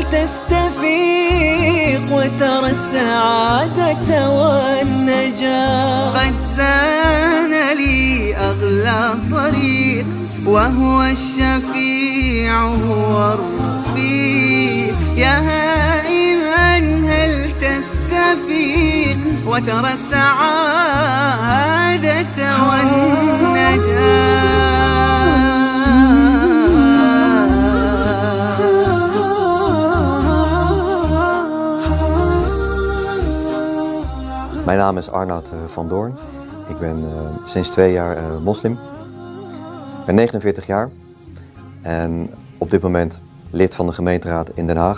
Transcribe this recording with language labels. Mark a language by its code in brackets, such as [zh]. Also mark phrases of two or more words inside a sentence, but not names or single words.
[ar] تستفيق وترى السعادة والنجاة قد زان لي أغلى طريق وهو الشفيع هو الرفيق يا هائما هل تستفيق وترى السعادة والنجاة. [nl] Mijn naam is Arnoud van Doorn. Ik ben sinds 2 jaar moslim. Ik ben 49 jaar en op dit moment lid van de gemeenteraad in Den Haag.